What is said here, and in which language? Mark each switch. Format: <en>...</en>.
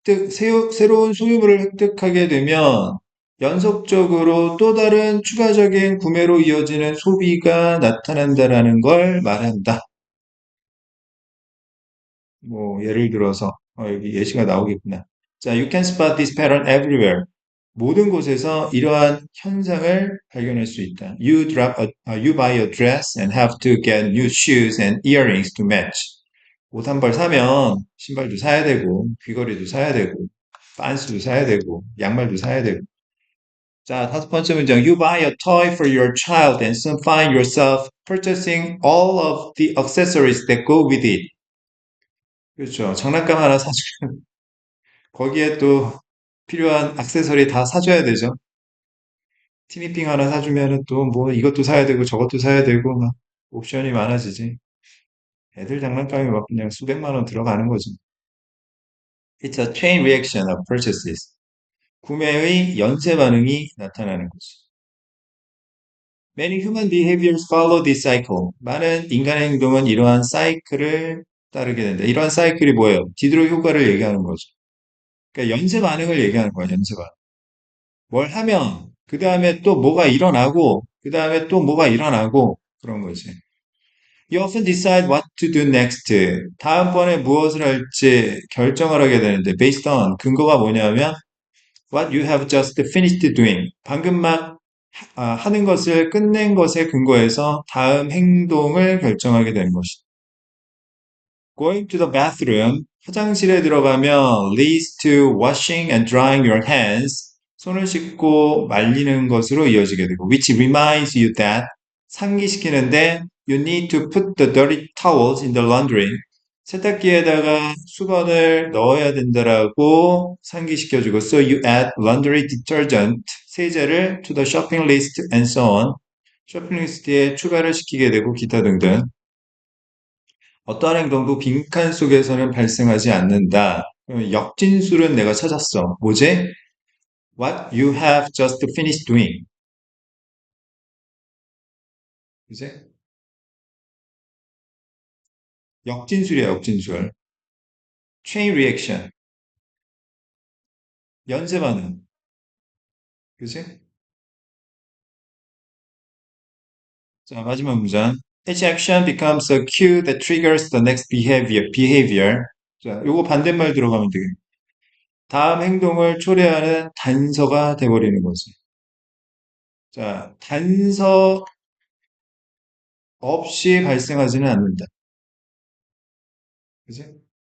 <ko>새로운 소유물을 획득하게 되면 연속적으로 또 다른 추가적인 구매로 이어지는 소비가 나타난다라는 걸 말한다. 뭐, 예를 들어서, 여기 예시가 나오겠구나.</ko> <en>자, you can spot this pattern everywhere.</en> <ko>모든 곳에서 이러한 현상을 발견할 수 있다.</ko> <en>You buy a dress and have to get new shoes and earrings to match.</en> <ko>옷 한 벌 사면 신발도 사야 되고, 귀걸이도 사야 되고, 반스도 사야 되고, 양말도 사야 되고. 자, 다섯 번째 문장.</ko> <en>You buy a toy for your child and soon find yourself purchasing all of the accessories that go with it.</en> <ko>그렇죠. 장난감 하나 사주면 거기에 또 필요한 액세서리 다 사줘야 되죠. 티니핑 하나 사주면은 또 뭐 이것도 사야 되고 저것도 사야 되고 막 옵션이 많아지지. 애들 장난감이 막 그냥 수백만 원 들어가는 거죠.</ko> <en>It's a chain reaction of purchases.</en> <ko>구매의 연쇄 반응이 나타나는 거죠.</ko> <en>Many human behaviors follow this cycle.</en> <ko>많은 인간의 행동은 이러한 사이클을 따르게 된다. 이러한 사이클이 뭐예요? 디드로 효과를 얘기하는 거죠. 그러니까 연쇄 반응을 얘기하는 거예요. 연쇄 반응. 뭘 하면 그 다음에 또 뭐가 일어나고 그 다음에 또 뭐가 일어나고 그런 거지.</ko> <en>You often decide what to do next.</en> <ko>다음번에 무엇을 할지 결정을 하게 되는데</ko> <en>based on</en> <ko>근거가 뭐냐면</ko> <en>what you have just finished doing.</en> <ko>방금 막 하는 것을 끝낸 것에 근거해서 다음 행동을 결정하게 되는 것이다.</ko> <en>Going to the bathroom.</en> <ko>화장실에 들어가면</ko> <en>leads to washing and drying your hands.</en> <ko>손을 씻고 말리는 것으로 이어지게 되고</ko> <en>which reminds you that</en> <ko>상기시키는데</ko> <en>you need to put the dirty towels in the laundry.</en> <ko>세탁기에다가 수건을 넣어야 된다라고 상기시켜주고</ko> <en>so you add laundry detergent</en> <ko>세제를</ko> <en>to the shopping list and so on.</en> <ko>쇼핑 리스트에 추가를 시키게 되고 기타 등등. 어떠한 행동도 빈칸 속에서는 발생하지 않는다. 역진술은 내가 찾았어. 뭐지?</ko> <en>What you have just finished doing.</en> <ko>그지? 역진술이야, 역진술.</ko> <en>Chain reaction.</en> <ko>연쇄 반응. 그지? 자, 마지막 문장.</ko> <en>Each action becomes a cue that triggers the next behavior.</en> <ko>자, 요거 반대말 들어가면 되겠네. 다음 행동을 초래하는 단서가 돼버리는 거지. 자, 단서 없이 발생하지는 않는다. 그지?</ko>